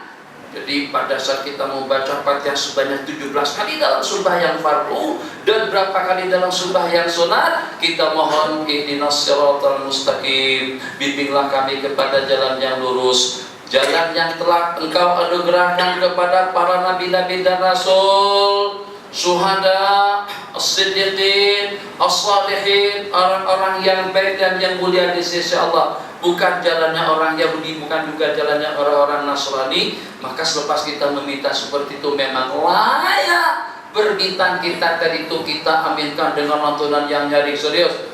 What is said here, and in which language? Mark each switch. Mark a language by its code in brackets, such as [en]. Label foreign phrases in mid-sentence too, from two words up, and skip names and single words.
[ms] Jadi pada saat kita membaca Fatihah sebanyak 17 kali dalam sembahyang fardu dan berapa kali dalam sembahyang sunat, kita mohon [ar] اهدنا الصراط المستقيم, [ms] bimbinglah kami kepada jalan yang lurus, jalan yang telah Engkau anugerahkan kepada para nabi-nabi dan rasul, syuhada, as-siddiqin, as-salihin, orang-orang yang baik dan yang mulia di sisi Allah. Bukan jalannya orang Yahudi, bukan juga jalannya orang-orang Nasrani. Maka selepas kita meminta seperti itu, memang layak permintaan kita tadi itu kita aminkan dengan lantunan yang nyaring serius.